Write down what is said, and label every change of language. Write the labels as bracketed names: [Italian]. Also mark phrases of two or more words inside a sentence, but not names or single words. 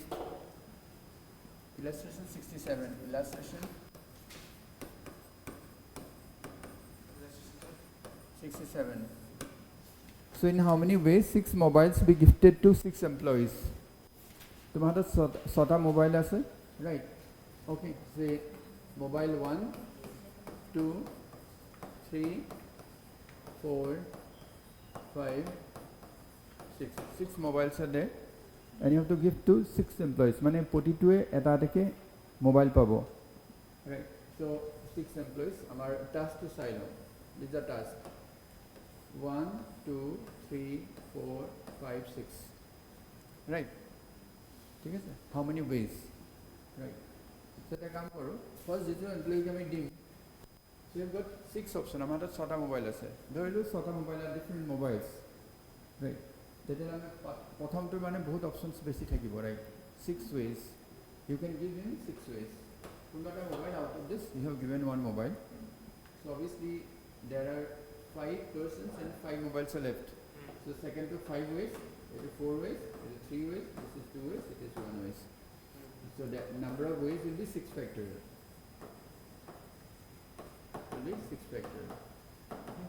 [English] Illustration 67. Illustration 67. So in how many ways 6 mobiles be gifted to 6 employees? [Assamese] তোমার হাতে 6টা মোবাইল আছে [English] right okay say mobile 1 2 3 4 5 6 mobiles are there and you have to give to 6 employees [Assamese] মানে প্ৰতিটোৱে এটা এটাকে মোবাইল পাব [English] right so 6 employees আমাৰ task to [Assamese] চাই লওঁ [English] this is the task 1 2 3 4 5 6 right [Assamese] ঠিক আছে [English] how many ways right so [Assamese] এটা কাম কৰো [English] first [Assamese] যিটো এমপ্লয়ীক আমি দিম [English] so you have got 6 option [Assamese] আমাৰ তাত 6টা মোবাইল আছে ধৰিলো 6টা মোবাইল [English] are different mobiles right [Assamese] তেতিয়া আমি প্ৰথমটো মানে বহুত অপশনস বেছি থাকিব [English] right 6 ways you can give him 6 ways [Assamese] কোনটা মোবাইল [English] out of this you have given one mobile so obviously there are 5 persons and 5 mobiles are left so second to 5 ways it is 4 ways it is 3 ways this is 2 ways it is 1 ways so the number of ways will be 6 factorial will be 6 factorial okay.